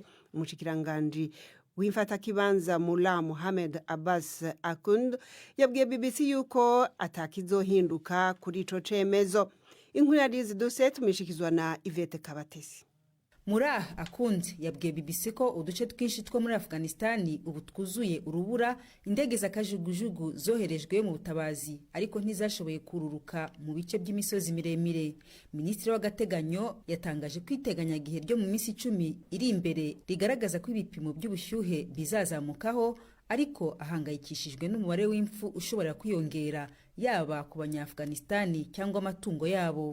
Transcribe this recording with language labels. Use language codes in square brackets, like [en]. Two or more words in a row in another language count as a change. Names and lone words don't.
[rn] Umushikiranganje w'imfatakibanza Mullah Mohamed Abbas Akund yabwiye BBC yuko atakizohinduka kuri ico cemezo. Inkuru yarizi dose tumishikizwa na Ivete Kabatesi. [rw] Mullah Akund yabwiye BBC ko uduce twinshi two muri Afghanistan ubu twuzuye urubura, indege z'akajugujugu zoherejwe mu butabazi ariko ntizashoboye kururuka mu bice by'imisozi miremire. Minisitiri w'agateganyo yatangaje kwiteganya gihe ryo mu minsi 10 iri imbere rigaragaza ko ibipimo by'ubushyuhe bizazamukaho, ariko ahangayikishijwe n'umubare w'imfu ushobora kwiyongera yaba ku banya-Afghanistan cyangwa amatungo yabo.